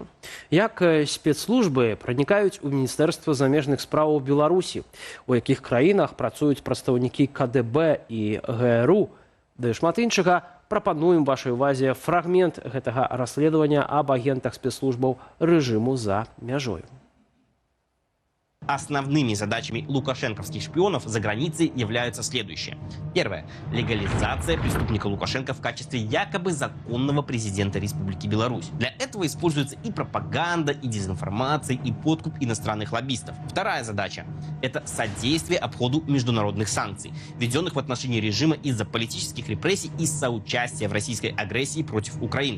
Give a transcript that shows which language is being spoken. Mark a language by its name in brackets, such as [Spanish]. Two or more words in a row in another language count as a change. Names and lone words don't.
[Belarusian] Як спецслужбы пранікаюць у Міністэрства замежных спраў Беларусі, у якіх краінах працуюць прадстаўнікі КДБ і ГРУ, ды шмат іншага, прапануем вашай увазе фрагмент гэтага расследавання аб агентах спецслужбаў рэжыму за мяжою. [Russian] Основными задачами лукашенковских шпионов за границей являются следующие. Первое. Легализация преступника Лукашенко в качестве якобы законного президента Республики Беларусь. Для этого используется и пропаганда, и дезинформация, и подкуп иностранных лоббистов. Вторая задача – это содействие обходу международных санкций, введенных в отношении режима из-за политических репрессий и соучастия в российской агрессии против Украины.